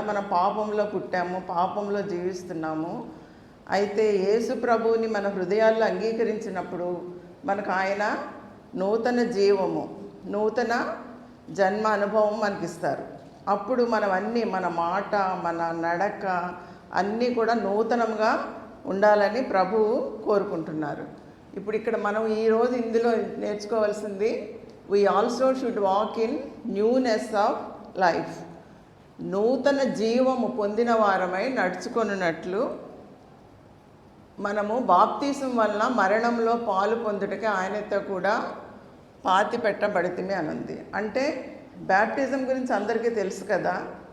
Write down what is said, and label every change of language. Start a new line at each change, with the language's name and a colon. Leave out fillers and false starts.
Telugu: మనం పాపంలో పుట్టాము, పాపంలో జీవిస్తున్నాము. అయితే యేసు ప్రభువుని మన హృదయాల్లో అంగీకరించినప్పుడు మనకు ఆయన నూతన జీవము, నూతన జన్మ అనుభవం మనకిస్తారు. అప్పుడు మనం అన్నీ, మన మాట, మన నడక అన్నీ కూడా నూతనంగా ఉండాలని ప్రభువు కోరుకుంటున్నారు. ఇప్పుడు ఇక్కడ మనం ఈరోజు ఇందులో నేర్చుకోవాల్సింది
English: we also should walk in newness of life.
Telugu: నూతన జీవము పొందిన వారమై నడుచుకొనున్నట్లు మనము బాప్తీసం వలన మరణంలో పాలు పొందుటకి ఆయనతో కూడా పాతి పెట్టబడితిమి అని ఉంది. అంటే బ్యాప్టిజం గురించి అందరికీ తెలుసు కదా.